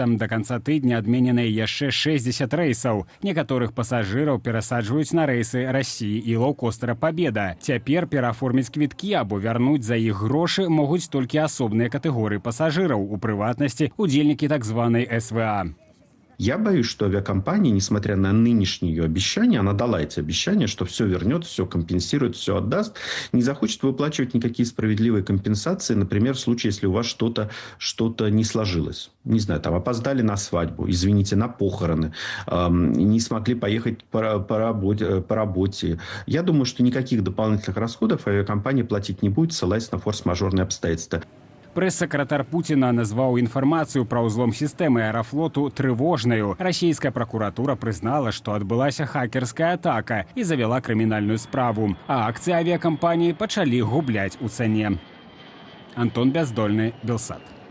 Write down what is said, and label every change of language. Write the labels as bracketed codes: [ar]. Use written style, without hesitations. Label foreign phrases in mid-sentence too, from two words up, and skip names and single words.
[be] Да канца тыдня адмененыя яшчэ 60 рэйсаў. Некаторых пасажыраў перасаджваюць на рэйсы Расіі і лоўкостера «Пабеда». Цяпер перааформіць квіткі або вярнуць за іх грошы могуць толькі асобныя катэгорыі пасажыраў, у прыватнасці удзельнікі так званай СВА. [ru] Я боюсь, что авиакомпания, несмотря на нынешние ее обещания, она дала эти обещания, что все вернет, все компенсирует, все отдаст, не захочет выплачивать никакие справедливые компенсации, например, в случае, если у вас что-то не сложилось. Не знаю, там опоздали на свадьбу, извините, на похороны, не смогли поехать по работе. Я думаю, что никаких дополнительных расходов авиакомпания платить не будет, ссылаясь на форс-мажорные обстоятельства. [be] Прэс-сакратар Пуціна назваў інфармацыю пра ўзлом сістэмы «Аэрафлоту» трывожнаю. Расійская пракуратура прызнала, што адбылася хакерская атака і завяла крымінальную справу. А акцыі авіякампаніі пачалі губляць у цане. Антон Бяздольны, Белсат.